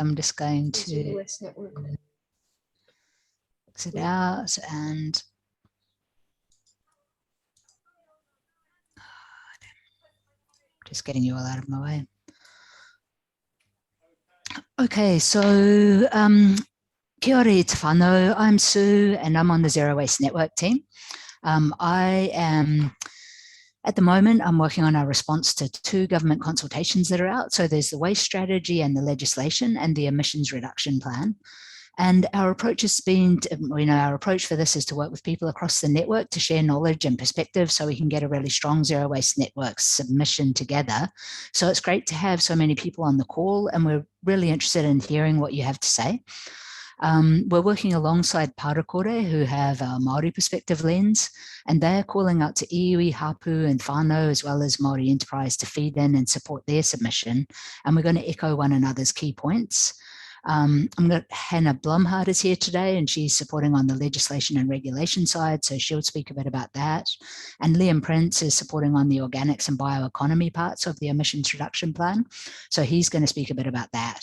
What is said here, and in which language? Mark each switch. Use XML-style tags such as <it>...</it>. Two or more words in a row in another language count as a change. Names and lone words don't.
<en>I'm just going to exit out and just getting you all out of my way. Okay, so</en> <mi>kia ora e te whānau.</mi> <en>I'm Sue and I'm on the Zero Waste Network team. I am, at the moment, I'm working on our response to 2 government consultations that are out. So there's the waste strategy and the legislation and the emissions reduction plan. And our approach has been, our approach for this is to work with people across the network to share knowledge and perspective so we can get a really strong zero waste network submission together. So it's great to have so many people on the call, and we're really interested in hearing what you have to say. We're working alongside Parakore, who have a Māori perspective lens, and they're calling out to iwi, hapu and whānau, as well as Māori enterprise, to feed in and support their submission. And we're going to echo one another's key points. Hannah Blumhardt is here today, and she's supporting on the legislation and regulation side, so she'll speak a bit about that. And Liam Prince is supporting on the organics and bioeconomy parts of the emissions reduction plan, so he's going to speak a bit about that.</en>